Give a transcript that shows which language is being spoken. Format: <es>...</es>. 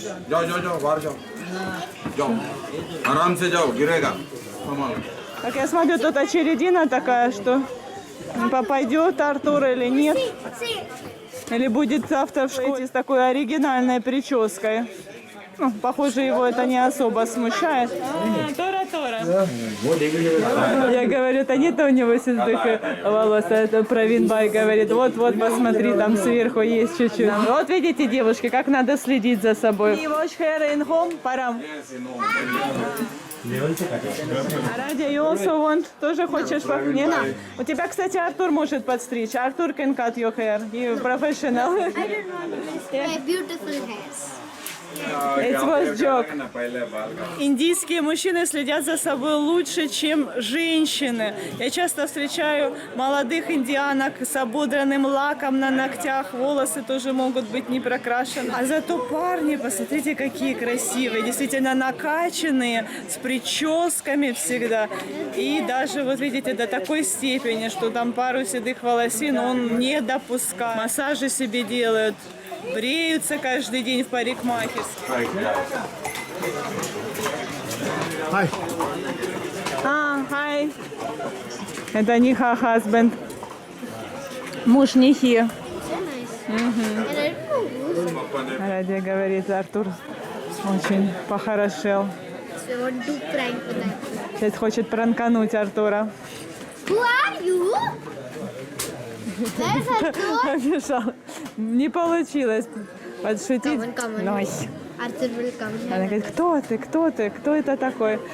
<hi>जाओ बाहर जाओ आराम से जाओ गिरेगा</hi> <ru>Так, я смотрю, тут очередина такая, что попадет Артур или нет. Или будет завтра в школе с такой оригинальной прической. Ну, похоже, его это не особо смущает. Тора. Я говорю, это не-то у него седых волос, а это Правинбай говорит, вот, посмотри, там сверху есть чуть-чуть. Вот видите, девушки, как надо следить за собой.</ru> <en>You wash hair in home,</en> <ru>Парам?</ru> <en>Радя, you also want?</en> <ru>Тоже хочешь? Не надо. У тебя, кстати, Артур может подстричь.</ru> <en>Артур can cut your hair. You professional. I don't want my beautiful hairs. It was joke.</en> <ru>Индийские мужчины следят за собой лучше, чем женщины. Я часто встречаю молодых индианок с ободранным лаком на ногтях, волосы тоже могут быть не прокрашены. А зато парни, посмотрите, какие красивые, действительно накачанные, с прическами всегда. И даже, вот видите, до такой степени, что там пару седых волосин он не допускает. Массажи себе делают. Бреются каждый день в парикмахерской. Хай. Это Ниха husband. Муж Нихи.</ru> <en>And I don't know</en> <ru>Радия говорит, Артур очень похорошел.</ru> <en>so I want to prank with that.</en> <ru>Сейчас хочет пранкануть Артура.</ru> <en>Who are you? Where's Arthur?</en> <ru>Побежал. Не получилось подшутить.</ru> <en>Come on.</en> <ru>Ной.</ru> <en>Arthur will come here.</en> <ru>Она говорит, кто ты, кто это такой?</ru>